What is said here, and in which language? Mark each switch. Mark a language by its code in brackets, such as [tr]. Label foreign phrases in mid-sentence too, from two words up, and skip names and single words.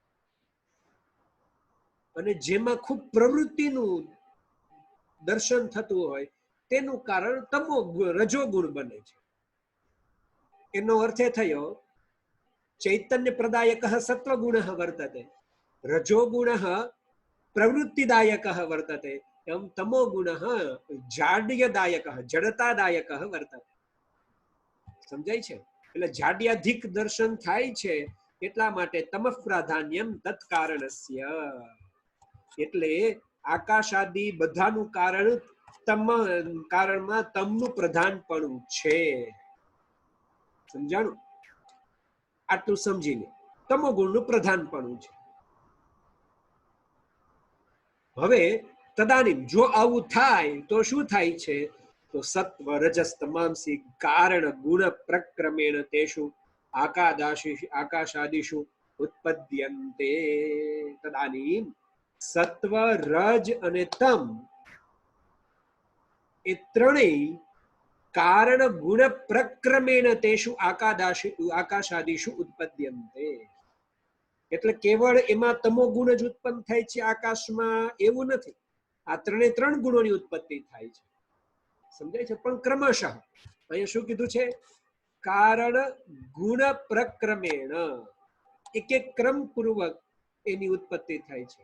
[gu] અને જેમાં ખૂબ પ્રવૃત્તિનું દર્શન થતું હોય તેનું કારણ તમો રજોગુણ બને છે। એનો અર્થ એ થયો, [sa] चैतन्य प्रदायकः सत्वगुणः वर्तते, रजोगुणः प्रवृत्तिदायकः वर्तते, एवं तमो गुणः जाड्यदायकः जड़तादायकः वर्तते। [gu] સમજાય છે? એટલે જાડ્યાધિક દર્શન થાય છે એટલા માટે [sa] तमः प्राधान्यम तत्कारणस्य, [gu] એટલે આકાશાદિ બધાનું કારણ તમ કારણમાં તમનું પ્રધાનપણું છે। સમજાણું? આટલું સમજીને તમો ગુણનું પ્રધાનપણું છે। હવે तदानीं જો આવું થાય તો શું થાય છે? [sa] तो सत्व रजस तमांसी कारण गुण प्रक्रमेण तेषु आकाशादिषु उत्पद्यन्ते। तदानीं सत्व रज [gu] અને તમ એ ત્રણેય [sa] कारण गुण प्रक्रमेण तेषु आकाशादिषु उत्पद्यन्ते। [gu] એટલે કેવળ એમાં તમો ગુણ જ ઉત્પન્ન થાય છે આકાશમાં એવું નથી, આ 3 ગુણોની ઉત્પત્તિ થાય છે। સમજાય છે? પણ ક્રમશઃ અહીંયા શું કીધું છે? [sa] कारण गुण प्रक्रमेण, [gu] એક એક ક્રમ પૂર્વક એની ઉત્પત્તિ થાય છે।